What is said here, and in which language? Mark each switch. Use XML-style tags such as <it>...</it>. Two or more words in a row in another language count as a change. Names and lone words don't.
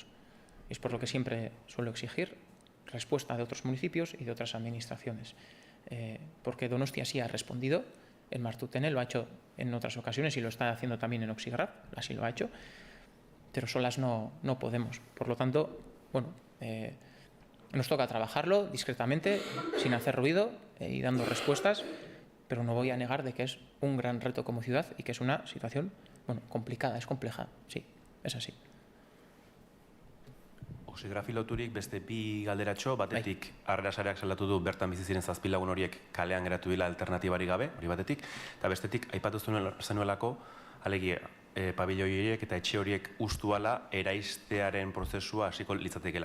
<es>Es por lo que siempre suelo exigir respuesta de otros municipios y de otras administraciones, porque Donostia sí ha respondido, en Martutene lo ha hecho en otras ocasiones y lo está haciendo también en Oxigraf, así lo ha hecho, pero solas no podemos. Por lo tanto, bueno, nos toca trabajarlo discretamente, sin hacer ruido y dando respuestas, pero no voy a negar de que es un gran reto como ciudad y que es una situación, bueno, complicada, es compleja, sí, es así.</es> <eu>Oxigrafi loturik beste bi galderatxo, batetik Harrera Sareak salatu du bertan bizi ziren 7 lagun horiek kalean geratu dira alternatibari gabe, hori batetik, eta bestetik aipatu zenuelako alegia pabiloi horiek eta etxe horiek ustuala eraistearen prozesua hasiko litzatekeela.</eu>